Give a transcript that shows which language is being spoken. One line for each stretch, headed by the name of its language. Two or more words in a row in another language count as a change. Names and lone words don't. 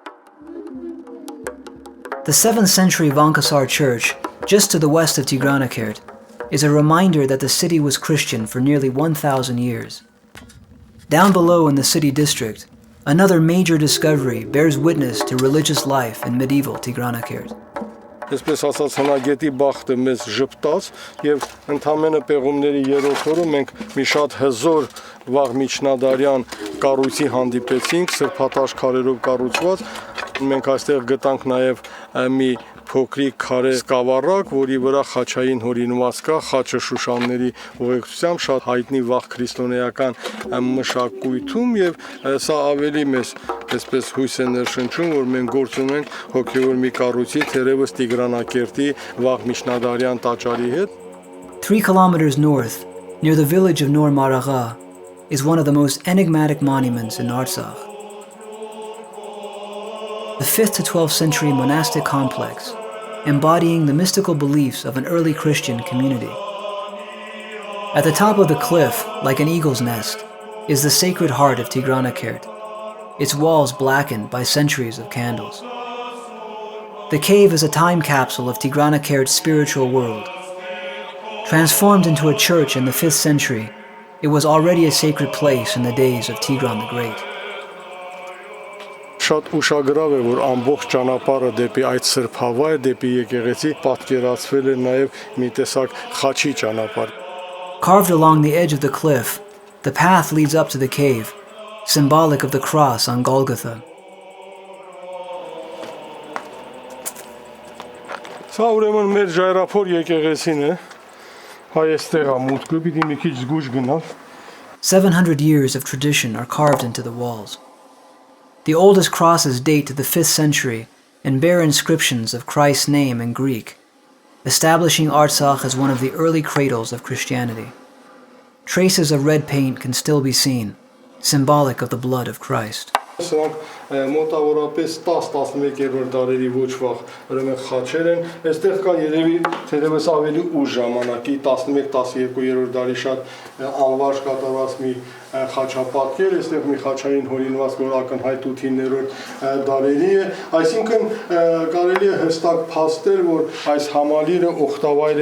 English: The 7th century Vankasar church, just to the west of Tigranakert, is a reminder that the city was Christian for nearly 1,000 years. Down below in the city district, another major discovery bears witness to religious life in medieval Tigranakert.
Armenian: Այսպես ասած հնագետի բախտը մեզ ժպտաց եւ ընդամենը պեղումների երրորդ օրը մենք մի շատ հզոր վաղ միջնադարյան կառույցի հանդիպեցինք սրբատաշ քարերով կառուցված մենք այստեղ գտանք նաեւ մի փոքրիկ քարե սկավառակ, որի վրա խաչային հորինված կա, խաչը Շուշանների ուղեկցությամբ շատ հայտնի վաղ քրիստոնեական մշակույթում եւ սա ավելի մեծ այսպես հույս է ներշնչում, որ մենք գործ ունենք հոգեոր մի կառույցի թերևս Tigranakerti վաղ միջնադարյան տաճարի հետ.
English: 3 kilometers north, near the village of Nor Maragha, is one of the most enigmatic monuments in Artsakh. The 5th to 12th century monastic complex, embodying the mystical beliefs of an early Christian community. At the top of the cliff, like an eagle's nest, is the Sacred Heart of Tigranakert, its walls blackened by centuries of candles. The cave is a time capsule of Tigranakert's spiritual world. Transformed into a church in the 5th century, it was already a sacred place in the days of Tigran the Great.
Armenian: Շատ ուշագրավ է, որ ամբողջ ճանապարհը դեպի այդ սրբավայր, դեպի եկեղեցի պատկերացվել է նաև մի տեսակ խաչի ճանապարհ։
English: Carved along the edge of the cliff, the path leads up to the cave, symbolic of the cross on Golgotha.
Armenian: Սա ուրեմն մեր ժայռափոր եկեղեցին է։ Հայստեղ է մուտքը, պիտի մի քիչ զգուշ գնալ։
English: 700 years of tradition are carved into the walls. The oldest crosses date to the 5th century and bear inscriptions of Christ's name in Greek, establishing Artsakh as one of the early cradles of Christianity. Traces of red paint can still be seen, symbolic of the blood of Christ.
Armenian: Սրանք մոտավորապես 10-11-րդ դարերի ոչ վաղ ուրեմն խաչեր են։ Այստեղ կա երևի թերևս ավելի ուշ ժամանակի 11-12-րդ դարի շատ անվարժ կատարված մի խաչապատկեր, այստեղ մի խաչային հորինված, որ ակնհայտ 8-9-րդ դարերի է, այսինքն կարելի է հստակ փաստել, որ այս համալիրը օգտավայր է